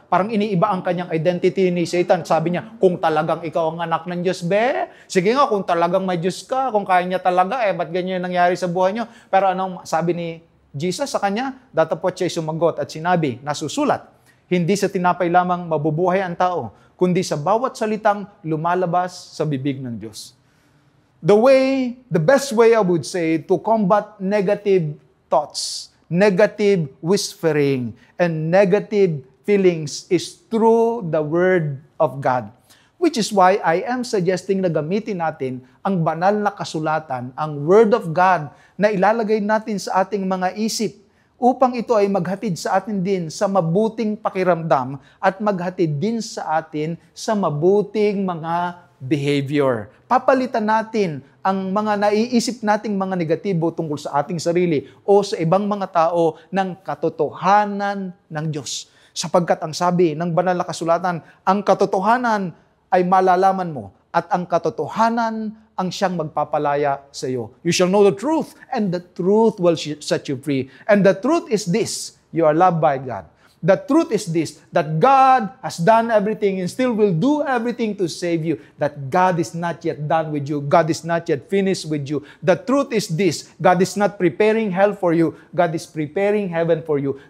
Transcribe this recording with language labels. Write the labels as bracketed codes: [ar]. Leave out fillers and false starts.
[tl] Parang iniiba ang kanyang identity ni Satan. Sabi niya, kung talagang ikaw ang anak ng Diyos, sige nga, kung talagang may Diyos ka, kung kaya niya talaga, ba't ganyan nangyari sa buhay niyo? Pero anong sabi ni Jesus sa kanya? Datapot siya'y sumagot at sinabi, nasusulat, hindi sa tinapay lamang mabubuhay ang tao, kundi sa bawat salitang lumalabas sa bibig ng Diyos. [en] The best way I would say to combat negative thoughts, negative whispering, and negative feelings is through the Word of God. Which is why I am suggesting [tl] na gamitin natin ang banal na kasulatan, ang Word of God, na ilalagay natin sa ating mga isip, upang ito ay maghatid sa atin din sa mabuting pakiramdam at maghatid din sa atin sa mabuting mga behavior. Papalitan natin ang mga naiisip nating mga negatibo tungkol sa ating sarili o sa ibang mga tao ng katotohanan ng Diyos. Sapagkat ang sabi ng banal na kasulatan, ang katotohanan ay malalaman mo at ang katotohanan ang siyang magpapalaya sa iyo. [en] You shall know the truth, and the truth will set you free. And the truth is this, you are loved by God. The truth is this, that God has done everything and still will do everything to save you. That God is not yet done with you. God is not yet finished with you. The truth is this, God is not preparing hell for you. God is preparing heaven for you.